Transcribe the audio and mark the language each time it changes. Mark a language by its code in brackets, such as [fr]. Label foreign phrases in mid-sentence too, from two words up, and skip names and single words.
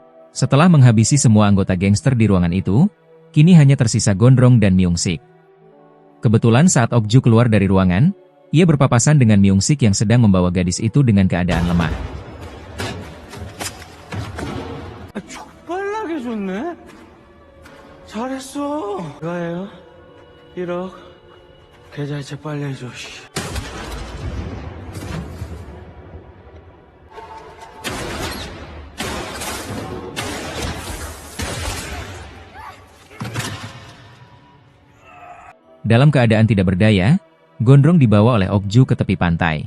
[id] Setelah menghabisi semua anggota gangster di ruangan itu, kini hanya tersisa Gondrong dan Myung-sik. Kebetulan saat Ok-ju keluar dari ruangan, ia berpapasan dengan Myung-sik yang sedang membawa gadis itu dengan keadaan lemah. [ko] 족발나게 좋네? 잘했어. 이거예요. 1억. 계좌이체 빨리 해줘. [id] Dalam keadaan tidak berdaya, Gondrong dibawa oleh Ok-ju ke tepi pantai.